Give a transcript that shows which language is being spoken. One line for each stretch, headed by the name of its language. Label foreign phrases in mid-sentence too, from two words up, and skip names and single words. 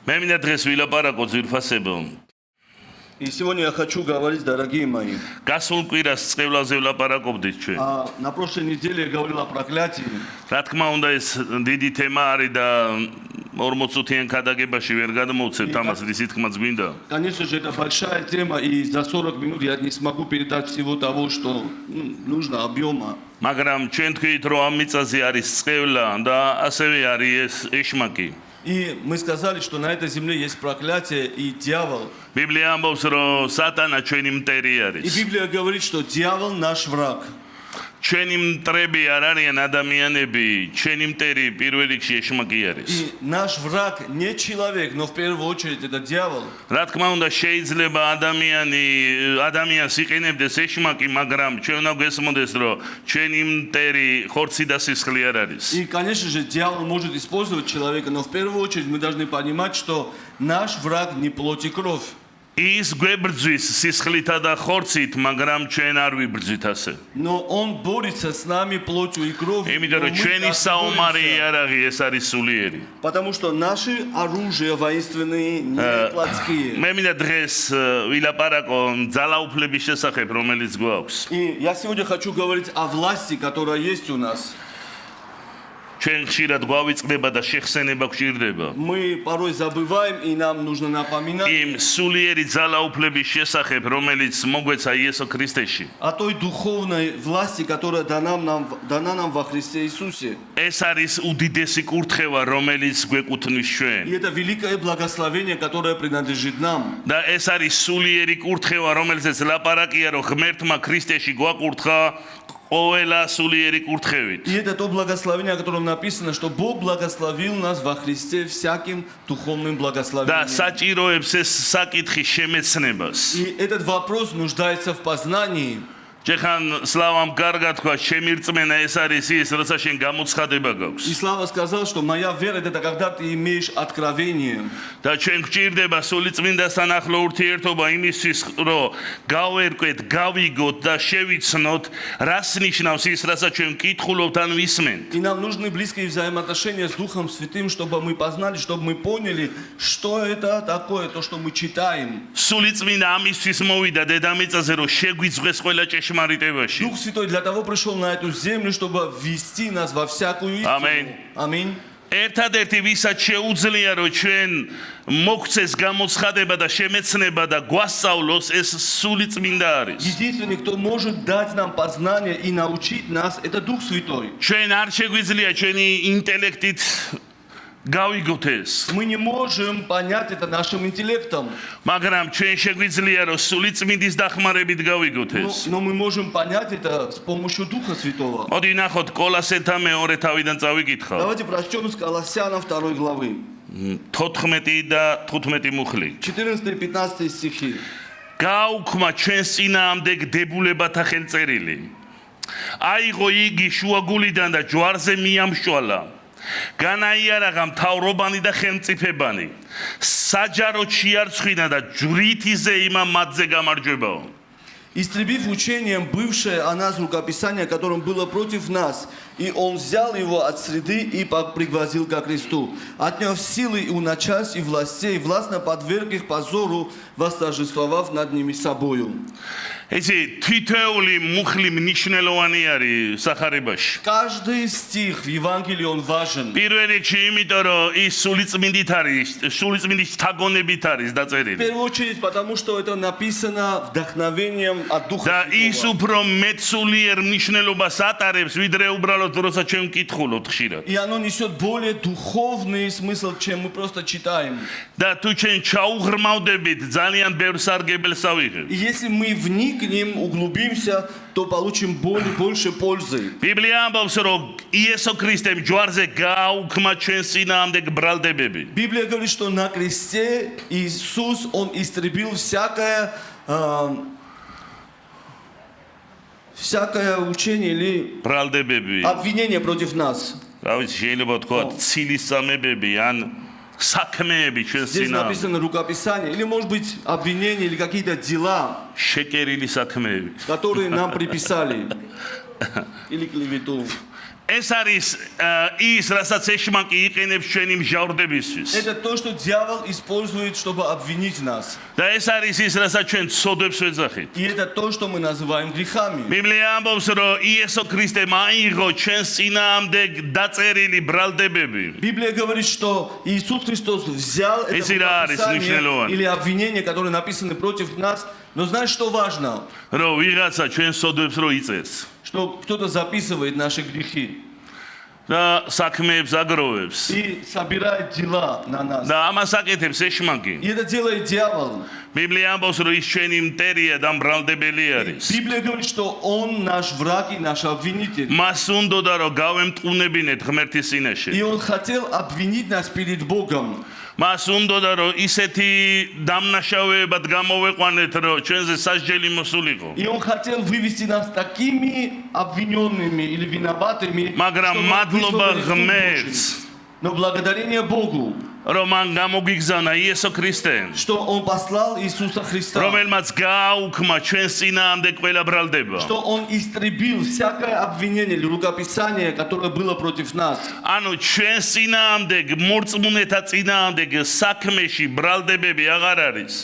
Georgian: მე მინდა დღეს ვილაპარაკო ძვირფასებო.
Russian: И сегодня я хочу говорить, дорогие мои.
Georgian: გასულ კვირას წყევლაზე ვილაპარაკობდით ჩვენ.
Russian: На прошлой неделе я говорил о проклятии.
Georgian: რა თქმა უნდა ეს დიდი თემა არის და 40-იან ქადაგებაში ვერ გადმოვცემთ ამას ისი თქმაც გვინდა.
Russian: Конечно же, это большая тема, и за 40 минут я не смогу передать всего того, что нужно, объема.
Georgian: მაგრამ ჩვენ თქვით რომ ამ მიწაზე არის წყევლა და ასევე არის ეს ეშმაკი.
Russian: И мы сказали, что на этой земле есть проклятие и дьявол.
Georgian: ბიბლია ამბობს რომ სატანა ჩვენი მტერი И არის.
Russian: Библия говорит, что дьявол наш враг.
Georgian: ჩვენი მტრები არ არიან ადამიანები, ჩვენი მტერი პირველ რიგში ეშმაკი არის.
Russian: И наш враг не человек, но в первую очередь это дьявол.
Georgian: რა თქმა უნდა შეიძლება ადამიანს იყენებდეს ეშმაკი, მაგრამ ჩვენ უნდა გესმოდეს რომ ჩვენი მტერი ხორცი და სისხლი არ არის.
Russian: И, конечно же, дьявол может использовать человека, но в первую очередь мы должны понимать, что наш враг не плоть и кровь.
Georgian: ის გვებრძვის სისხლითა და ხორცით, მაგრამ ჩვენ არ ვიბრძვით ასე.
Russian: Но он борется с нами плотью и кровью.
Georgian: იმიტომ რომ ჩვენი საომარი იარაღი ეს არის სულიერი.
Russian: Потому что наши оружия воинственные не плотские.
Georgian: მე მინდა დღეს ვილაპარაკო ძალაუფლების შესახებ, რომელიც გვაქვს.
Russian: И я сегодня хочу говорить о власти, которая есть у нас.
Georgian: ჩვენ ხშირად გვავიწყდება და შეხსენება გვჭირდება.
Russian: Мы порой забываем, и нам нужно напоминать
Georgian: იმ სულიერი ძალაუფლების შესახებ, რომელიც მოგვეცა იესო ქრისტეში.
Russian: о той духовной власти, которая дана нам во Христе Иисусе.
Georgian: ეს არის უდიდესი კურთხევა, რომელიც გვეკუთვნის ჩვენ.
Russian: И это великое благословение, которое принадлежит нам.
Georgian: და ეს არის სულიერი კურთხევა, რომელზეც ლაპარაკია, რომ ღმერთმა ქრისტეში გვაკურთხა ყოველა სულიერი კურთხევით.
Russian: И это то благословение, о котором написано, что Бог благословил нас во Христе всяким духовным და благословением.
Georgian: საჭიროებს ეს საკითხი შემეცნებას.
Russian: И этот вопрос нуждается в познании.
Georgian: ჯეხან სლავამ კარგად თქვა, ჩემი რწმენა ეს არის ის, როცა შენ გამოცხადება И გაქვს.
Russian: Слава сказал, что моя вера это когда ты имеешь откровение.
Georgian: და ჩვენ გვჭირდება სული წმინდასთან ახლო ურთიერთობა იმისთვის, რომ გავერკვეთ, გავიგოთ და შევიცნოთ, რას ნიშნავს ის, რასაც ჩვენ ვკითხულობთ ან ვისმენთ.
Russian: И нам нужны близкие взаимоотношения с Духом Святым, чтобы мы познали, чтобы мы поняли, что это такое, то, что мы читаем.
Georgian: სული წმინდა ამისთვის მოვიდა დედამიწაზე, რომ შეგვიძღვეს ყველა ჭეშმარიტებაში.
Russian: Дух Святой для того пришел на эту землю, чтобы ввести нас во всякую истину. Аминь. Аминь.
Georgian: ერთადერთი ვისაც შეუძლია რომ ჩვენ მოგცეს გამოცხადება და შემეცნება და გვასწავლოს ეს სული წმინდა არის.
Russian: Единственный, кто может дать нам познание и научить нас, это Дух Святой.
Georgian: ჩვენ არ შეგვიძლია ჩვენი ინტელექტით გავიგოთ ეს.
Russian: Мы не можем понять это нашим интеллектом,
Georgian: მაგრამ ჩვენ შეგვიძლია რომ სული წმინდის დახმარებით გავიგოთ ეს.
Russian: но мы можем понять это с помощью Духа Святого.
Georgian: მოდი ნახოთ კოლასელთა მეორე თავიდან წავიკითხავ.
Russian: Давайте прочтем с Колоссянам 2 главы.
Georgian: 14 და 15 მუხლი.
Russian: 14 и 15 стихи.
Georgian: გაუქმა ჩვენს წინააღმდეგ დებულებათა ხელწერილი. აიღო იგი შუაგულიდან და ჯვარზე მიამშვალა. განაიარაღა მთავრობანი და ხელმწიფებანი. საჯაროდ შეარცხვინა და ჯვრით იზეიმა მათზე გამარჯვებაო.
Russian: Истребив учением бывшее о нас рукописание, которым было против нас, и он взял его от среды и пригвоздил ко кресту, отняв силы и у начальств и властей, властно подверг их позору, восторжествовав над ними собою.
Georgian: Эти თითოეული მუხლი მნიშვნელოვანი არის სახარებაში.
Russian: Каждый стих в Евангелии он важен.
Georgian: პირველ რიგში იმიტომ რომ ის სულიწმინდით არის, სულიწმინდის შთაგონებით არის В დაწერილი.
Russian: первую очередь, потому что это написано вдохновением от Духа
Georgian: და ის Святого. უფრო მეტ სულიერ მნიშვნელობას ატარებს, ვიდრე უბრალოდ როცა ჩვენ ვკითხულობთ ხშირად.
Russian: И оно несет более духовный смысл, чем мы просто читаем.
Georgian: და თუ ჩვენ ჩაუღრმავდებით, ძალიან ბევრ სარგებელს ავიღებთ.
Russian: И если мы вникнем, углубимся, то получим больше пользы.
Georgian: ბიბლია ამბობს, რომ იესო ქრისტემ ჯვარზე გააუქმა ჩვენს წინააღმდეგ ბრალდებები.
Russian: Библия говорит, что на кресте Иисус, Он истребил всякое учение или ბრალდებები. обвинение против нас.
Georgian: რა ვიცი, შეიძლება თქვა ცილისწამებები ან საქმეები ჩვენს Здесь წინააღმდეგ.
Russian: написано рукописание, или может быть обвинения, или какие-то дела,
Georgian: შეკერილი საქმეები.
Russian: которые нам приписали, или клевету.
Georgian: ეს არის ის, რასაც ეშმაკი იყენებს ჩვენი მჟავრდებისთვის.
Russian: Это то, что дьявол использует, чтобы обвинить нас.
Georgian: და ეს არის ის, რასაც ჩვენ ცოდვებს ვეძახით.
Russian: И это то, что мы называем грехами.
Georgian: ბიბლია ამბობს, რომ იესო ქრისტემ აიღო ჩვენს წინააღმდეგ დაწერილი ბრალდებები.
Russian: Библия говорит, что Иисус Христос взял это Если арис, написание лишнелован. или обвинения, которые написаны против нас. Но знаешь, что важно?
Georgian: რომ ვიღაცა ჩვენს ცოდვებს რო იწერს
Russian: Что кто-то записывает наши грехи
Georgian: და საქმეებს აგროვებს
Russian: и собирает дела на нас.
Georgian: და ამას აკეთებს ეშმაკი.
Russian: И это делает дьявол.
Georgian: ბიბლია ამბობს, რომ ის ჩვენი მტერია და მბრალდებელი არის.
Russian: Библия говорит, что он наш враг и наш обвинитель.
Georgian: მას უნდოდა რომ გავემტყუნებინეთ ღმერთის წინაშე.
Russian: И он хотел обвинить нас перед Богом.
Georgian: მას უნდოდა რომ ისეთი დამნაშავეებად გამოვეყვანეთ, რომ ჩვენზე სასჯელი მოსულიყო.
Russian: И он хотел вывести нас такими обвиненными или виноватыми, მაგრამ что мы მადლობა вызвали суд ღმერთს, Божий. Но благодарение Богу,
Georgian: რომ მან გამოგიგზავნა იესო ქრისტე,
Russian: что он послал Иисуса Христа,
Georgian: რომელმაც გააუქმა ჩვენს წინააღმდეგ ყველა ბრალდება.
Russian: что он истребил всякое обвинение или рукописание, которое было против нас.
Georgian: ანუ ჩვენს წინააღმდეგ მორწმუნეთა წინააღმდეგ საქმეში ბრალდებები აღარ არის.